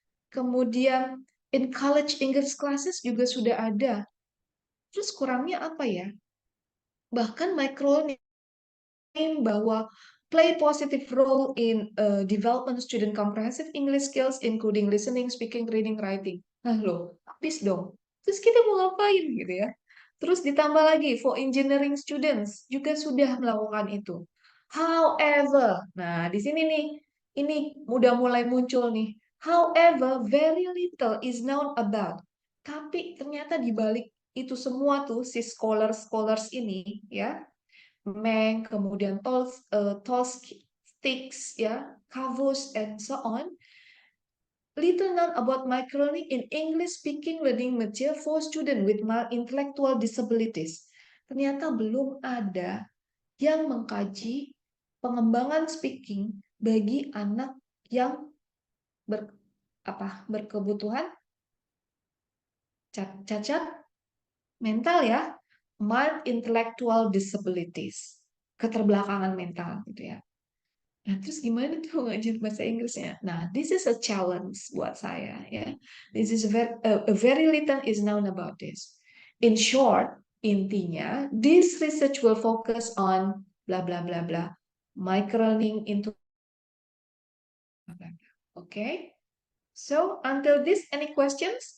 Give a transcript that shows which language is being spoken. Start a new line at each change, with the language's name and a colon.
Indonesian: Kemudian
English: in college English classes
Indonesian: juga sudah ada. Terus kurangnya apa ya? Bahkan microlearning bahwa
English: play positive role in development student comprehensive English skills including listening, speaking, reading, writing.
Indonesian: Nah loh, habis dong. Terus kita mau ngapain gitu ya? Terus ditambah lagi
English: for engineering students
Indonesian: juga sudah melakukan itu. However, nah di sini nih, ini udah mulai muncul nih.
English: However, very little is known about.
Indonesian: Tapi ternyata di balik itu semua tuh si scholars ini ya Meng, kemudian Tolsticks, ya, Cavus,
English: and so on. Little known about microlearning in English-speaking learning material for students with mild intellectual disabilities.
Indonesian: Ternyata belum ada yang mengkaji pengembangan speaking bagi anak yang berkebutuhan cacat mental ya,
English: mild intellectual disabilities,
Indonesian: keterbelakangan mental gitu ya. Nah, terus gimana tuh ngajar bahasa Inggrisnya?
English: Nah, this is a challenge
Indonesian: buat saya ya.
English: This is a very little is known about this. In short, intinya, this research will focus on blah blah blah blah, microlearning into blah blah blah. Okay? So, until this, any questions?